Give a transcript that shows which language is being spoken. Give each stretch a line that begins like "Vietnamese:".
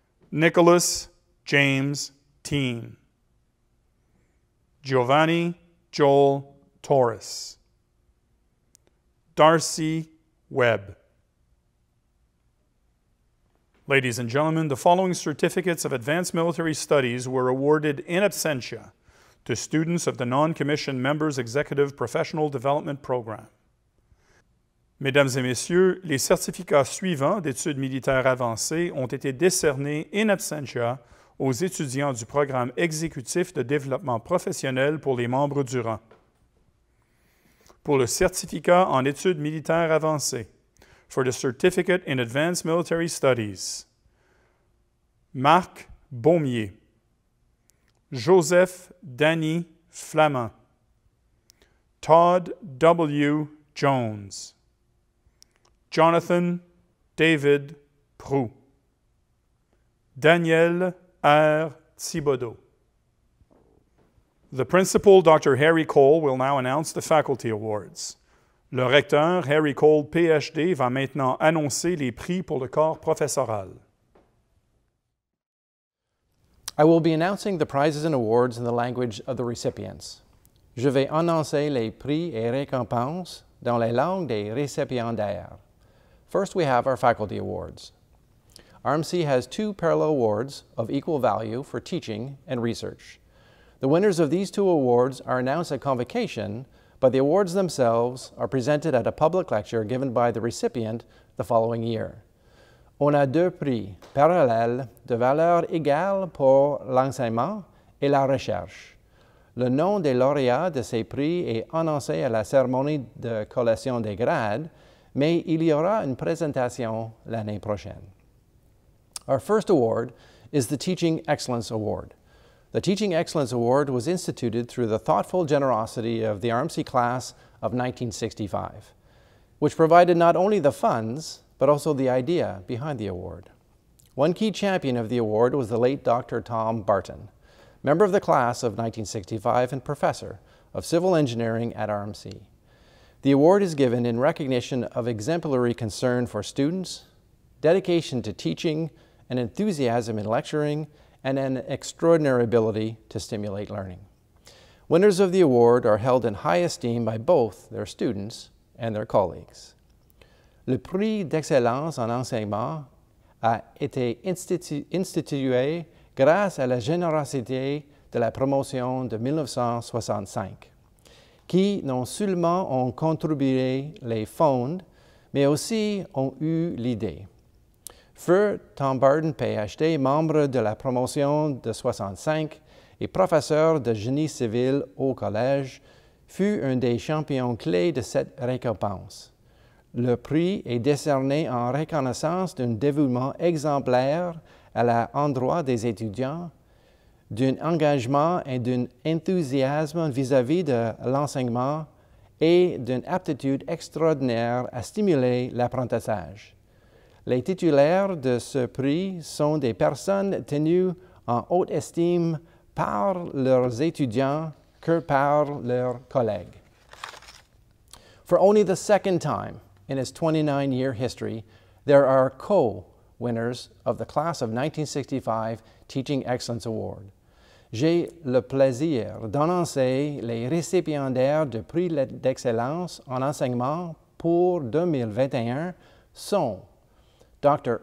English: Nicholas James Teen. Giovanni Joel Torres. Darcy Webb. Ladies and gentlemen, the following certificates of advanced military studies were awarded in absentia to students of the non-commissioned members executive professional development program.
French: Mesdames et messieurs, les certificats suivants d'études militaires avancées ont été décernés in absentia aux étudiants du programme exécutif de développement professionnel pour les membres du rang. Pour le certificat en études militaires avancées,
English: for the Certificate in Advanced Military Studies,
French: Marc Baumier, Joseph Danny Flamand, Todd W. Jones, Jonathan David Proux, Daniel R. Thibodeau.
English: The principal, Dr. Harry Cole, will now announce the faculty awards.
French: Le recteur, Harry Cole, PhD, va maintenant annoncer les prix pour le corps professoral.
English: I will be announcing the prizes and awards in the language of the recipients.
French: Je vais annoncer les prix et récompenses dans la langue des récipiendaires.
English: First, we have our faculty awards. RMC has two parallel awards of equal value for teaching and research. The winners of these two awards are announced at Convocation, but the awards themselves are presented at a public lecture given by the recipient the following year.
French: On a deux prix parallèles de valeur égale pour l'enseignement et la recherche. Le nom des lauréats de ces prix est annoncé à la cérémonie de collation des grades, mais il y aura une présentation l'année prochaine.
English: Our first award is the Teaching Excellence Award. The Teaching Excellence Award was instituted through the thoughtful generosity of the RMC class of 1965, which provided not only the funds, but also the idea behind the award. One key champion of the award was the late Dr. Tom Barton, member of the class of 1965 and professor of civil engineering at RMC. The award is given in recognition of exemplary concern for students, dedication to teaching, an enthusiasm in lecturing, and an extraordinary ability to stimulate learning. Winners of the award are held in high esteem by both their students and their colleagues.
French: Le prix d'excellence en enseignement a été institué grâce à la générosité de la promotion de 1965, qui non seulement ont contribué les fonds, mais aussi ont eu l'idée. Feu Tom Barton, PhD, membre de la promotion de 65 et professeur de génie civil au collège, fut un des champions clés de cette récompense. Le prix est décerné en reconnaissance d'un dévouement exemplaire à l'endroit des étudiants, d'un engagement et d'un enthousiasme vis-à-vis de l'enseignement et d'une aptitude extraordinaire à stimuler l'apprentissage. Les titulaires de ce prix sont des personnes tenues en haute estime par leurs étudiants que par leurs collègues.
English: For only the second time in its 29-year history, there are co-winners of the Class of 1965 Teaching Excellence Award.
French: J'ai le plaisir d'annoncer les récipiendaires du prix d'excellence en enseignement pour 2021 sont Dr.